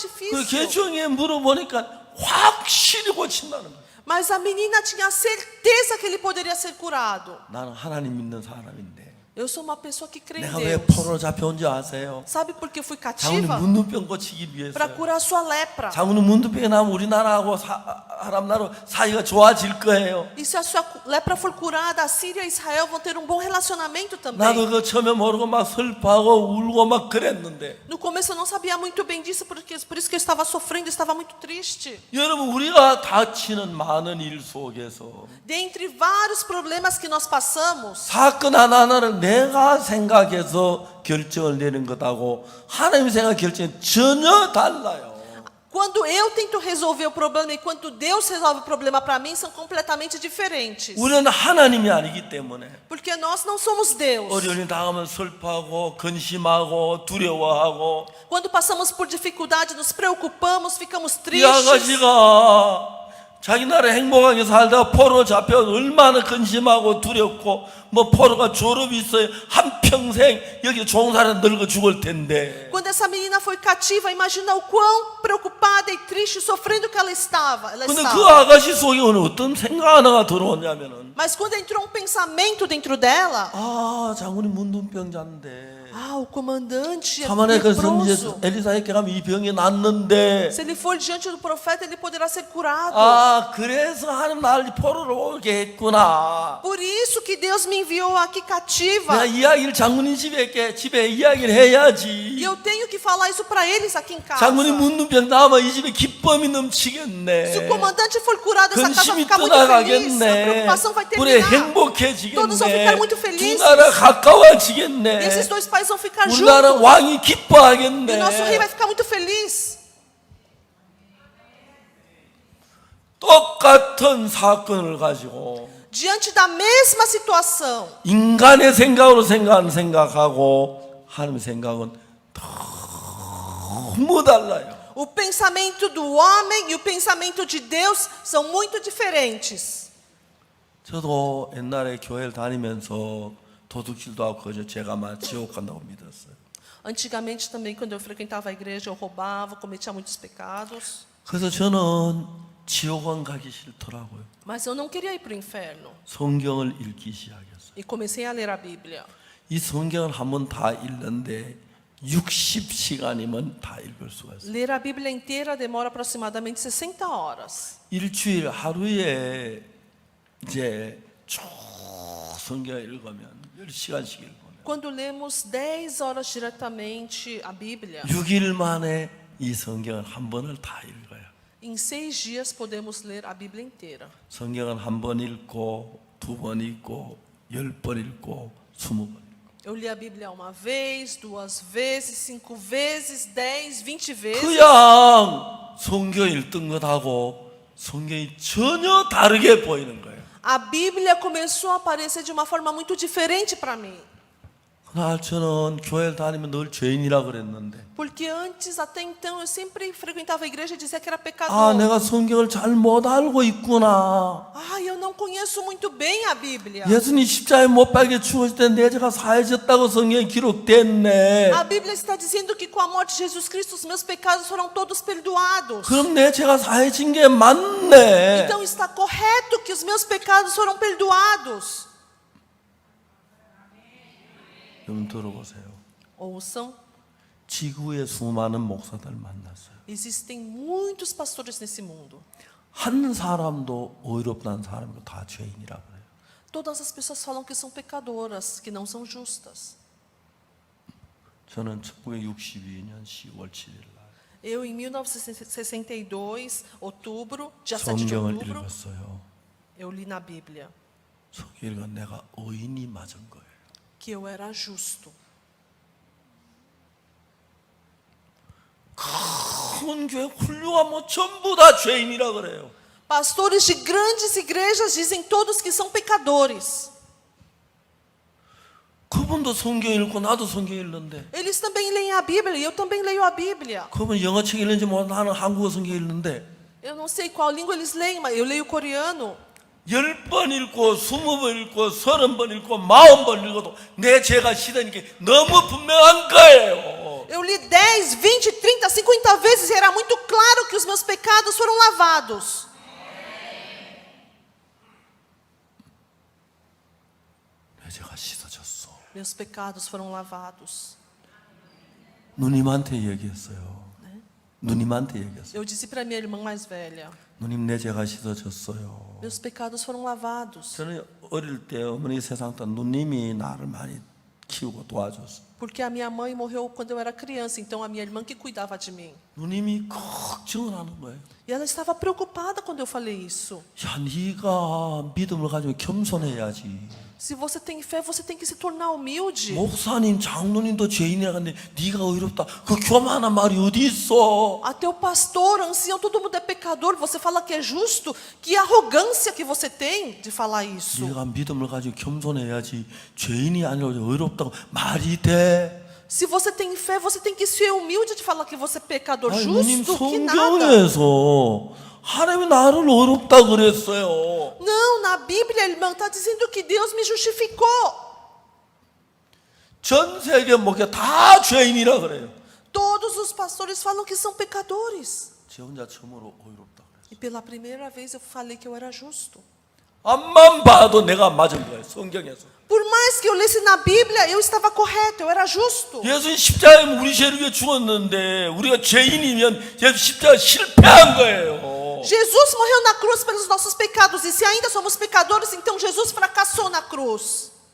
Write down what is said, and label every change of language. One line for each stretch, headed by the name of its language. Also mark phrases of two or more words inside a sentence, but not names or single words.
Korean: 그
Portuguese: difícil.
Korean: 개종에 물어보니까 확실히 고친다는 거예요.
Portuguese: Mas a menina tinha certeza que ele poderia ser curado.
Korean: 나는 하나님 믿는 사람인데
Portuguese: Eu sou uma pessoa que crê em
Korean: 내가 왜
Portuguese: Deus.
Korean: 포로로 잡혀온 줄 아세요?
Portuguese: Sabe por que eu fui
Korean: 장훈이
Portuguese: cativa?
Korean: 문둥병 고치기 위해서.
Portuguese: Para curar a sua lepra.
Korean: 장훈이 문둥병이 나면 우리나라하고 아람 나라 사이가 좋아질 거예요.
Portuguese: E se a sua lepra for curada, a Síria e Israel vão ter um bom relacionamento também.
Korean: 나도 그거 처음에 모르고 막 슬퍼하고 울고 막 그랬는데
Portuguese: No começo eu não sabia muito bem disso, por isso que eu estava sofrendo, eu estava muito triste.
Korean: 여러분 우리가 닥치는 많은 일 속에서
Portuguese: Dentre vários problemas que nós passamos,
Korean: 사건 하나하나를 내가 생각해서 결정을 내는 것하고 하나님 생각 결정이 전혀 달라요.
Portuguese: quando eu tento resolver o problema e quando Deus resolve o problema para mim, são completamente diferentes.
Korean: 우리는 하나님이 아니기 때문에
Portuguese: Porque nós não somos Deus.
Korean: 어려움이 당하면 슬퍼하고 근심하고 두려워하고
Portuguese: Quando passamos por dificuldade, nos preocupamos, ficamos
Korean: 이
Portuguese: tristes.
Korean: 아가씨가 자기 나라 행복하게 살다가 포로 잡혀 얼마나 근심하고 두렵고 뭐 포로가 졸업이 있어요. 한평생 여기 종사는 늙어 죽을 텐데
Portuguese: Quando essa menina foi cativa, imagina o quão preocupada e triste, sofrendo que ela estava.
Korean: 근데 그 아가씨 속에 어떤 생각 하나가 들어오냐면은
Portuguese: Mas quando entrou um pensamento dentro dela,
Korean: 아 장군이 문둥병자인데
Portuguese: o comandante é
Korean: 사마리아 그 성지에
Portuguese: leproso.
Korean: 엘리사에게 가면 이 병이 낫는데
Portuguese: Se ele for diante do profeta, ele poderá ser curado.
Korean: 아 그래서 하나님 나를 포로로 오게 했구나.
Portuguese: Por isso que Deus me enviou aqui cativa.
Korean: 내가 이야기를 장군님 집에 이야기를
Portuguese: E
Korean: 해야지.
Portuguese: eu tenho que falar isso para eles aqui em casa.
Korean: 장군이 문둥병 나면 이 집에 기쁨이 넘치겠네.
Portuguese: Se o comandante for curado, essa casa vai
Korean: 근심이
Portuguese: ficar muito feliz. A
Korean: 떠나가겠네.
Portuguese: preocupação vai
Korean: 우리
Portuguese: terminar. Todos vão ficar
Korean: 행복해지겠네.
Portuguese: muito
Korean: 두
Portuguese: felizes.
Korean: 나라
Portuguese: E
Korean: 가까워지겠네.
Portuguese: esses dois pais vão ficar
Korean: 우리 나라
Portuguese: juntos.
Korean: 왕이
Portuguese: E o nosso rei
Korean: 기뻐하겠네.
Portuguese: vai ficar muito feliz.
Korean: 똑같은 사건을 가지고
Portuguese: Diante da mesma situação,
Korean: 인간의 생각으로 생각하고 하나님의 생각은 너무 달라요.
Portuguese: o pensamento do homem e o pensamento de Deus são muito diferentes.
Korean: 저도 옛날에 교회를 다니면서 도둑질도 하고 그저 제가 막 지옥 간다고 믿었어요.
Portuguese: Antigamente também, quando eu frequentava a igreja, eu roubava, cometia muitos pecados.
Korean: 그래서 저는 지옥은 가기 싫더라고요.
Portuguese: Mas eu não queria ir para o inferno.
Korean: 성경을 읽기 시작했어요.
Portuguese: E comecei a ler a Bíblia.
Korean: 이 성경을 한번 다 읽는데 60시간이면 다 읽을 수가 있어요.
Portuguese: Ler a Bíblia inteira demora aproximadamente 60 horas.
Korean: 일주일 하루에 이제 쭉 성경을 읽으면 10시간씩 읽으면
Portuguese: Quando lemos 10 horas diretamente a Bíblia,
Korean: 6일 만에 이 성경을 한 번을 다 읽어요.
Portuguese: em 6 dias podemos ler a Bíblia inteira.
Korean: 성경은 한 번 읽고 2번 읽고 10번 읽고 20번.
Portuguese: Eu li a Bíblia uma vez, 2 vezes, 5 vezes, 10, 20 vezes.
Korean: 그냥 성경 읽던 것하고 성경이 전혀 다르게 보이는 거예요.
Portuguese: A Bíblia começou a aparecer de uma forma muito diferente para mim.
Korean: 그날 저는 교회를 다니면 늘 죄인이라 그랬는데
Portuguese: Porque antes, até então, eu sempre frequentava a igreja e dizia que era
Korean: 아
Portuguese: pecador.
Korean: 내가 성경을 잘 못 알고 있구나.
Portuguese: Eu não conheço muito bem a Bíblia.
Korean: 예수님 십자가에 못 박혀 죽었을 때 내 죄가 사해졌다고 성경에 기록됐네.
Portuguese: A Bíblia está dizendo que com a morte de Jesus Cristo os meus pecados foram todos perdoados.
Korean: 그럼 내 죄가 사해진 게 맞네.
Portuguese: Então está correto que os meus pecados foram perdoados.
Korean: 여러분 들어보세요.
Portuguese: Ouçam,
Korean: 지구에 수많은 목사들 만났어요.
Portuguese: existem muitos pastores nesse mundo.
Korean: 한 사람도 의롭다는 사람도 다 죄인이라 그래요.
Portuguese: Todas as pessoas falam que são pecadoras, que não são justas.
Korean: 저는 1962년 10월 7일 날
Portuguese: Eu, em 1962, outubro, dia 7 de
Korean: 성경을
Portuguese: outubro,
Korean: 읽었어요.
Portuguese: eu li na Bíblia
Korean: 성경 읽은 내가 의인이 맞은 거예요.
Portuguese: que eu era justo.
Korean: 큰 교회 훌륭한 뭐 전부 다 죄인이라 그래요.
Portuguese: Pastores de grandes igrejas dizem todos que são pecadores.
Korean: 그분도 성경 읽고 나도 성경 읽는데
Portuguese: Eles também leem a Bíblia e eu também leio a Bíblia.
Korean: 그분 영어책 읽는지 몰라 나는 한국어 성경 읽는데
Portuguese: Eu não sei qual língua eles leem, mas eu leio coreano.
Korean: 10번 읽고 20번 읽고 30번 읽고 40번 읽어도 내 죄가 씻어진 게 너무 분명한 거예요.
Portuguese: Eu li 10, 20, 30, 50 vezes e era muito claro que os meus pecados foram lavados.
Korean: 내 죄가 씻어졌어.
Portuguese: Meus pecados foram lavados.
Korean: 누님한테 얘기했어요. 누님한테 얘기했어요.
Portuguese: Eu disse para minha irmã mais velha:
Korean: 누님 내 죄가 씻어졌어요.
Portuguese: meus pecados foram lavados.
Korean: 저는 어릴 때 어머니 세상 때 누님이 나를 많이 키우고 도와줬어요.
Portuguese: Porque a minha mãe morreu quando eu era criança, então a minha irmã que cuidava de mim.
Korean: 누님이 걱정을 하는 거예요.
Portuguese: E ela estava preocupada quando eu falei isso.
Korean: 야, 네가 믿음을 가지고 겸손해야지.
Portuguese: Se você tem fé, você tem que se tornar humilde.
Korean: 목사님, 장로님도 죄인이라 하는데 네가 의롭다. 그 교만한 말이 어디 있어?
Portuguese: Até o pastor, ancião, todo mundo é pecador. Você fala que é justo? Que arrogância que você tem de falar isso.
Korean: 네가 믿음을 가지고 겸손해야지. 죄인이 아니라 의롭다고 말이 돼.
Portuguese: Se você tem fé, você tem que ser humilde de falar que você é pecador.
Korean: 아니, 누님
Portuguese: Justo que nada.
Korean: 성경에서 하나님이 나를 의롭다 그랬어요.
Portuguese: Não, na Bíblia, irmão, está dizendo que Deus me justificou.
Korean: 전 세계 목회 다 죄인이라 그래요.
Portuguese: Todos os pastores falam que são pecadores.
Korean: 제 혼자 처음으로 의롭다 그랬어요.
Portuguese: E pela primeira vez eu falei que eu era justo.
Korean: 앞만 봐도 내가 맞은 거예요. 성경에서.
Portuguese: Por mais que eu lesse na Bíblia, eu estava correto, eu era justo.
Korean: 예수님 십자가에 우리 죄를 위해 죽었는데 우리가 죄인이면 예수 십자가 실패한 거예요.
Portuguese: Jesus morreu na cruz pelos nossos pecados. E se ainda somos pecadores, então Jesus fracassou na cruz.